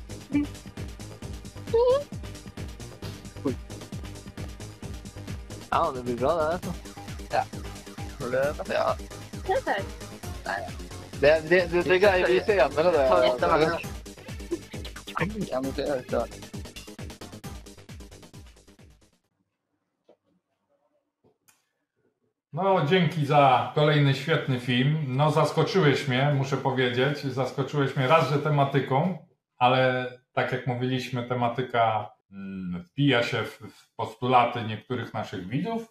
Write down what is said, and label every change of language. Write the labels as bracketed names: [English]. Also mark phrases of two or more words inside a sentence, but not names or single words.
[Norwegian] Ja, det blir bra det, altså. Ja. Ja. Det er det. Det greier vi senere, det. Ja, men det er det. [Polish] No, dzięki za kolejny świetny film. No, zaskoczyłeś mnie, muszę powiedzieć. Zaskoczyłeś mnie raz, że tematyką, ale tak jak mówiliśmy, tematyka wpija się w postulaty niektórych naszych widzów.